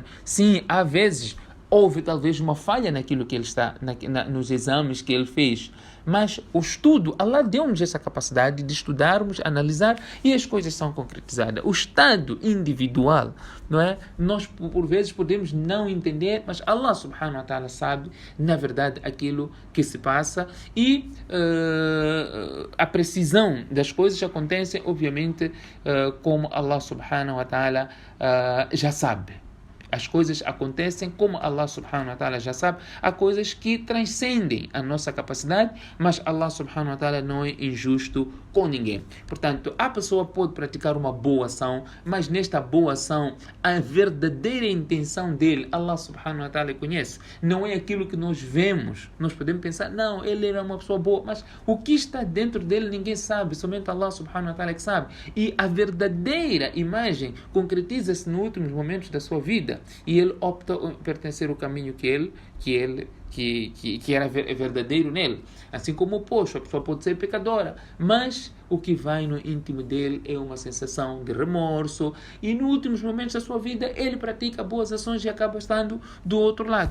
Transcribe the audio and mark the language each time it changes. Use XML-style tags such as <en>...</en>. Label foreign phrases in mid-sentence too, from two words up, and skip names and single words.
<pt>Sim, há vezes houve talvez uma falha naquilo que ele está, nos exames que ele fez. Mas o estudo, Allah deu-nos essa capacidade de estudarmos, analisar e as coisas são concretizadas. O estado individual, não é? Nós por vezes podemos não entender, mas</pt> <ar>الله سبحانه وتعالى</ar> <pt>sabe, na verdade, aquilo que se passa e a precisão das coisas acontece, obviamente, como</pt> <ar>الله سبحانه وتعالى</ar> <pt>já sabe. As coisas acontecem como</pt> <ar>الله سبحانه وتعالى</ar> <pt>já sabe. Há coisas que transcendem a nossa capacidade, mas</pt> <ar>الله سبحانه وتعالى</ar> <pt>não é injusto com ninguém. Portanto, a pessoa pode praticar uma boa ação, mas nesta boa ação, a verdadeira intenção dele,</pt> <ar>الله سبحانه وتعالى conhece.</ar> <pt>Não é aquilo que nós vemos. Nós podemos pensar, não, ele era uma pessoa boa, mas o que está dentro dele ninguém sabe, somente</pt> <ar>الله سبحانه وتعالى</ar> <pt>que sabe. E a verdadeira imagem concretiza-se nos últimos momentos da sua vida. E ele opta por pertencer ao caminho que era verdadeiro nele. Assim como o oposto, a pessoa pode ser pecadora, mas o que vai no íntimo dele é uma sensação de remorso e nos últimos momentos da sua vida ele pratica boas ações e acaba estando do outro lado.</pt>